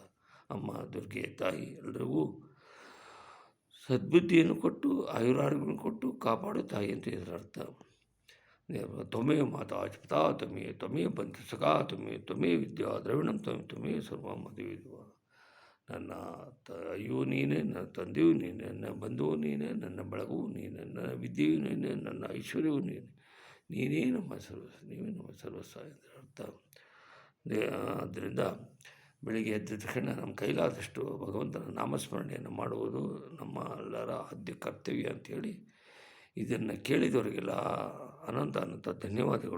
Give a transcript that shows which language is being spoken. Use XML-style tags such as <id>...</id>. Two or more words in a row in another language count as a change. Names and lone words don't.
<kn>ಅಮ್ಮ ದುರ್ಗೆ ತಾಯಿ ಎಲ್ಲರಿಗೂ ಸದ್ಬುದ್ಧಿಯನ್ನು ಕೊಟ್ಟು ಆಯುರಾರೋಗ್ಯವನ್ನು ಕೊಟ್ಟು ಕಾಪಾಡು ತಾಯಿ ಅಂತ ಇದರ ಅರ್ಥ.</kn> <sa>ತ್ವಮೇವ ಮಾತಾ ಪಿತಾ ತ್ವಮೇವ, ತ್ವಮೇವ ಬಂಧು ಸಖಾ ತ್ವಮೇವ, ತ್ವಮೇವ ವಿದ್ಯಾ ದ್ರವಿಣಂ ತ್ವಮೇವ ಸರ್ವಂ ಮದುವಿದ್ವ.</sa> <kn>ನನ್ನ ಅಯ್ಯೂ ನೀನೇ, ನನ್ನ ತಂದೆಯೂ ನೀನೆ, ನನ್ನ ಬಂಧುವು ನೀನೆ, ನನ್ನ ಬಳಗವೂ ನೀನೆ, ನನ್ನ ವಿದ್ಯೆಯೂ ನೀನೆ, ನನ್ನ ಐಶ್ವರ್ಯವೂ ನೀನೆ, ನೀನೇ ನಮ್ಮ ಸರ್ವಸ್ವ, ನೀವೇ ನಮ್ಮ ಸರ್ವಸ್ವ ಎಂದರೆ ಅರ್ಥ. ಆದ್ದರಿಂದ ಬೆಳಿಗ್ಗೆ ಎದ್ದ ತಕ್ಷಣ ನಮ್ಮ ಕೈಲಾದಷ್ಟು ಭಗವಂತನ ನಾಮಸ್ಮರಣೆಯನ್ನು ಮಾಡುವುದು ನಮ್ಮ ಎಲ್ಲರ ಆದ್ಯ ಕರ್ತವ್ಯ ಅಂಥೇಳಿ, ಇದನ್ನು ಕೇಳಿದವರಿಗೆಲ್ಲ ಅನಂತ ಧನ್ಯವಾದಗಳು.</kn>